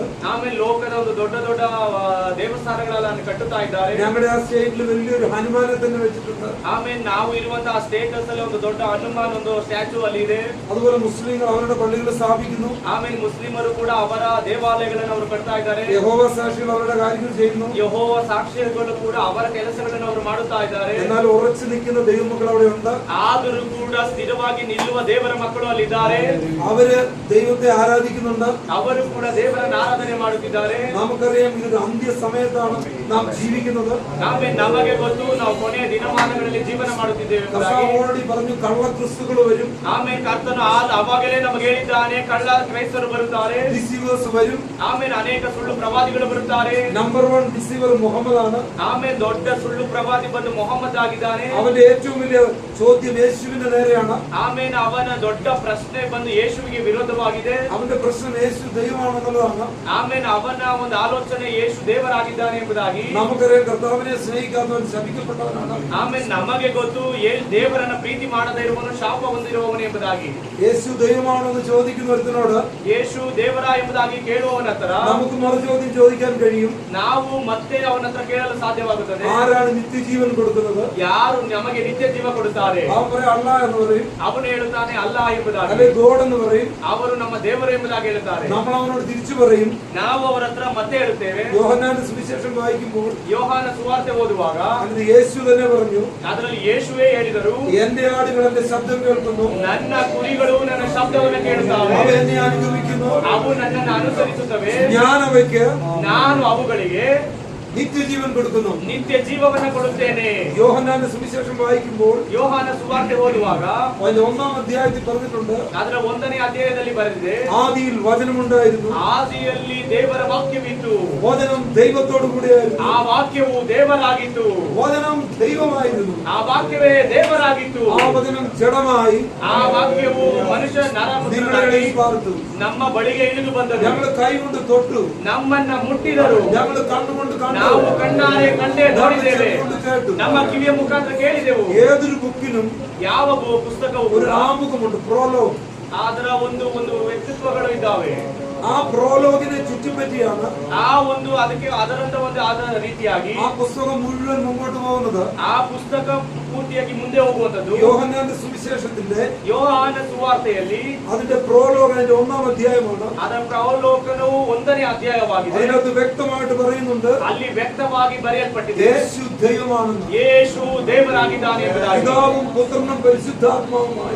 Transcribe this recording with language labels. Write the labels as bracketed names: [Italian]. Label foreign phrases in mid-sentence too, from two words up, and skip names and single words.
[Kannada] ಆಮೇಲೆ ಲೋಕದ ಒಂದು ದೊಡ್ಡ ದೊಡ್ಡ ದೇವಸ್ಥಾನಗಳನ್ನು ಕಟ್ಟುತ್ತಾ ಇದ್ದಾರೆ. [Malayalam] ഞങ്ങളുടെ ಆ സ്റ്റേറ്റിൽ വലിയൊരു ഹനുമാനെ തന്നെ വെച്ചിട്ടുണ്ട്. [Kannada] ಆಮೇಲೆ ನಾವು ಇರುವಂತಹ ಸ್ಟೇಟಸ್ ಅಲ್ಲಿ ಒಂದು ದೊಡ್ಡ ಹನುಮಾನ್ ಒಂದು ಸ್ಟ್ಯಾಚು ಅಲ್ಲಿ ಇದೆ. [Malayalam] അതുപോലെ മുസ്ലിങ്ങൾ അവരുടെ പള്ളികൾ സ്ഥാപിക്കുന്നു. [Kannada] ಆಮೇಲೆ ಮುಸ್ಲಿಮರು ಕೂಡ ಅವರ ದೇವಾಲಯಗಳನ್ನು ಅವರು ಕಟ್ತಾ ಇದ್ದಾರೆ. [Malayalam] യഹോവ സാക്ഷികൾ അവരുടെ കാര്യങ്ങൾ ചെയ്യുന്നു. [Kannada] ಯೆಹೋವ ಸಾಕ್ಷಿಗಳು ಕೂಡ ಅವರ ಕೆಲಸಗಳನ್ನು ಅವರು ಮಾಡುತ್ತಾ ಇದ್ದಾರೆ. [Malayalam] എന്നാൽ ഉറച്ചു നിൽക്കുന്ന ദൈവമക്കൾ അവിടെ ഉണ്ട്. [Kannada] ಆದರೂ ಕೂಡ ಸ್ಥಿರವಾಗಿ ನಿಲ್ಲುವ ದೇವರ ಮಕ್ಕಳು ಅಲ್ಲಿದ್ದಾರೆ. [Malayalam] അവര് ദൈവത്തെ ആരാധിക്കുന്നുണ്ട്. [Kannada] ಅವರು ಕೂಡ ದೇವರನ್ನು ಆರಾಧನೆ ಮಾಡುತ್ತಿದ್ದಾರೆ. [Malayalam] നമുക്കറിയാം ഇതൊരു അന്ത്യ സമയത്താണ് നാം ജീവിക്കുന്നത്. [Kannada] ಆಮೇಲೆ ನಮಗೆ ಗೊತ್ತು ನಾವು ಕೊನೆಯ ದಿನಮಾನಗಳಲ್ಲಿ ಜೀವನ ಮಾಡುತ್ತಿದ್ದೇವೆ. [Malayalam] ഓൾറെഡി പറഞ്ഞു കള്ള ക്രിസ്തുക്കൾ വരും. [Kannada] ಆಮೇಲೆ ಕರ್ತನು ಅವಾಗಲೇ ನಮಗೆ ಹೇಳಿದ್ದಾನೆ ಕಳ್ಳ ಕ್ರೈಸ್ತರು ಬರುತ್ತಾರೆ. [Malayalam] ഡിസീവേഴ്സ് വരും. [Kannada] ಆಮೇಲೆ ಅನೇಕ ಸುಳ್ಳು ಪ್ರವಾದಿಗಳು ಬರುತ್ತಾರೆ. [Malayalam] നമ്പർ 1 ഡിസീവർ മുഹമ്മദ് ആണ്. [Kannada] ಆಮೇಲೆ ದೊಡ್ಡ ಸುಳ್ಳು ಪ್ರವಾದಿ ಬಂದು ಮೊಹಮ್ಮದ್ ಆಗಿದ್ದಾನೆ. [Malayalam] അവന്റെ ഏറ്റവും വലിയ ചോദ്യം യേശുവിന്റെ നേരെയാണ്. [Kannada] ಆಮೇಲೆ ಅವನ ದೊಡ್ಡ ಪ್ರಶ್ನೆ ಬಂದು ಯೇಸುವಿಗೆ ವಿರೋಧವಾಗಿದೆ. [Malayalam] അവന്റെ പ്രശ്നം യേശു ദൈവമാണെന്നുള്ളതാണ്. [Kannada] ಆಮೇಲೆ ಅವನ ಒಂದು ಆಲೋಚನೆ ಯೇಸು ದೇವರಾಗಿದ್ದಾನೆ ಎಂಬುದಾಗಿ. [Malayalam] നമുക്കറിയാം കർത്താവിനെ സ്നേഹിക്കാത്തവൻ ശപിക്കപ്പെട്ടവനാണ്. [Kannada] ಆಮೇಲೆ ನಮಗೆ ಗೊತ್ತು ದೇವರನ್ನ ಪ್ರೀತಿ ಮಾಡದೇ ಇರುವವನು ಶಾಪ ಹೊಂದಿರುವವನು ಎಂಬುದಾಗಿ. [Malayalam] യേശു ദൈവമാണെന്ന് ചോദിക്കുന്ന ഒരുത്തനോട് [Kannada] ಯೇಸು ದೇವರ ಎಂಬುದಾಗಿ ಕೇಳುವವನ ಹತ್ರ [Malayalam] നമുക്ക് മറുചോദ്യം ചോദിക്കാൻ കഴിയും. [Kannada] ನಾವು ಮತ್ತೆ ಅವನ ಹತ್ರ ಕೇಳಲು ಸಾಧ್ಯವಾಗುತ್ತದೆ. [Malayalam] ആരാണ് നിത്യജീവൻ കൊടുക്കുന്നത്? [Kannada] ಯಾರು ನಮಗೆ ನಿತ್ಯ ಜೀವ ಕೊಡುತ್ತಾರೆ? [Malayalam] അവൻ പറയും അല്ലാ എന്ന് പറയും. [Kannada] ಅವನು ಹೇಳುತ್ತಾನೆ ಅಲ್ಲ ಎಂಬುದಾಗಿ. [Malayalam] അല്ലെ ഗോഡ് എന്ന് പറയും. [Kannada] ಅವರು ನಮ್ಮ ದೇವರು ಎಂಬುದಾಗಿ ಹೇಳುತ್ತಾರೆ. [Malayalam] നമ്മൾ അവനോട് തിരിച്ചു പറയും. [Kannada] ನಾವು ಅವರ ಹತ್ರ ಮತ್ತೆ ಹೇಳುತ್ತೇವೆ. [Malayalam] യോഹന്നാന്റെ സുവിശേഷം വായിക്കുമ്പോൾ [Kannada] ಯೋಹಾನ ಸುವಾರ್ತೆ ಓದುವಾಗ [Malayalam] അതിന് യേശു തന്നെ പറഞ്ഞു, [Kannada] ಅದರಲ್ಲಿ ಯೇಸುವೇ ಹೇಳಿದರು, [Malayalam] എന്റെ ആടുകൾ എന്റെ ശബ്ദം കേൾക്കുന്നു, [Kannada] ನನ್ನ ಕುರಿಗಳು ನನ್ನ ಶಬ್ದವನ್ನು ಕೇಳುತ್ತವೆ, [Malayalam] അവ എന്നെ അനുഗമിക്കുന്നു, [Kannada] ಅವು ನನ್ನನ್ನು ಅನುಸರಿಸುತ್ತವೆ, [Malayalam] ഞാൻ അവയ്ക്ക് [Kannada] ನಾನು ಅವುಗಳಿಗೆ [Malayalam] നിത്യജീവൻ കൊടുക്കുന്നു. [Kannada] ನಿತ್ಯ ಜೀವವನ್ನು ಕೊಡುತ್ತೇನೆ. [Malayalam] യോഹന്നാന്റെ സുവിശേഷം വായിക്കുമ്പോൾ [Kannada] ಯೋಹಾನ ಸುವಾರ್ತೆ ಓದುವಾಗ [Malayalam] അതിന്റെ 1-ാം അധ്യായത്തിൽ പറഞ്ഞിട്ടുണ്ട്, [Kannada] ಅದರ 1ನೇ ಅಧ್ಯಾಯದಲ್ಲಿ ಬರೆದಿದೆ, [Malayalam] ആദിയിൽ വചനമുണ്ടായിരുന്നു, [Kannada] ಆದಿಯಲ್ಲಿ ದೇವರ ವಾಕ್ಯವಿತ್ತು, [Malayalam] വചനം ദൈവത്തോടു കൂടിയായിരുന്നു, [Kannada] ಆ ವಾಕ್ಯವು ದೇವರಾಗಿತ್ತು, [Malayalam] വചനം ദൈവമായിരുന്നു, [Kannada] ಆ ವಾಕ್ಯವೇ ದೇವರಾಗಿತ್ತು, [Malayalam] ആ വചനം ജഡമായി [Kannada] ಆ ವಾಕ್ಯವು ಮನುಷ್ಯ ನರಪುತ್ರನಾಗಿ [Malayalam] പാർത്തു, [Kannada] ನಮ್ಮ ಬಳಿಗೆ ಇಳಿದು ಬಂದನು, [Malayalam] ഞങ്ങൾ കൈകൊണ്ട് തൊട്ടു, [Kannada] ನಮ್ಮನ್ನ ಮುಟ್ಟಿದರು, [Malayalam] ഞങ്ങൾ കണ്ണുകൊണ്ട് കണ്ടു, [Kannada] ನಾವು ಕಣ್ಣಾರೆ ಕಂಡೇ ನೋಡಿದ್ದೇವೆ, [Malayalam] കേട്ടു, [Kannada] ನಮ್ಮ ಕಿವಿಯ ಮುಖಾಂತರ ಕೇಳಿದೆವು. [Malayalam] ഏതൊരു ബുക്കിനും [Kannada] ಯಾವ ಪುಸ್ತಕವು [Malayalam] ഒരു ആമുഖമുണ്ട്, പ്രോലോഗ്. [Kannada] ಅದರ ಒಂದು ಒಂದು ವ್ಯಕ್ತಿತ್ವಗಳು ಇದ್ದಾವೆ. [Malayalam] ആ പ്രോലോഗിനെ ചുറ്റിപ്പറ്റിയാണ് [Kannada] ಆ ಅದಕ್ಕೆ ಅದರಂತ ಒಂದು ಆದ ರೀತಿಯಾಗಿ [Malayalam] ആ പുസ്തകം മുഴുവൻ മുമ്പോട്ട് പോകുന്നത്. [Kannada] ಆ ಪುಸ್ತಕ ಪೂರ್ತಿಯಾಗಿ ಮುಂದೆ ಹೋಗುವಂತದ್ದು. [Malayalam] യോഹന്നാന്റെ സുവിശേഷത്തിന്റെ [Kannada] ಯೋಹಾನ ಸುವಾರ್ತೆಯಲ್ಲಿ [Malayalam] അതിന്റെ പ്രോലോഗ് അതിന്റെ 1-ാം അധ്യായമാണ്. [Kannada] ಅದರ ಪ್ರವಲೋಕನವು 1ನೇ ಅಧ್ಯಾಯವಾಗಿದೆ. [Malayalam] അതിനകത്ത് വ്യക്തമായിട്ട് പറയുന്നുണ്ട് [Kannada] ಅಲ್ಲಿ ವ್ಯಕ್ತವಾಗಿ ಬರೆಯಲ್ಪಟ್ಟಿದೆ [Malayalam] യേശു ദൈവമാണെന്ന്. [Kannada] ಯೇಸು ದೇವರಾಗಿದ್ದಾನೆ ಎಂಬುದಾಗಿ. [Malayalam] പിതാവും പുത്രനും പരിശുദ്ധാത്മാവുമായി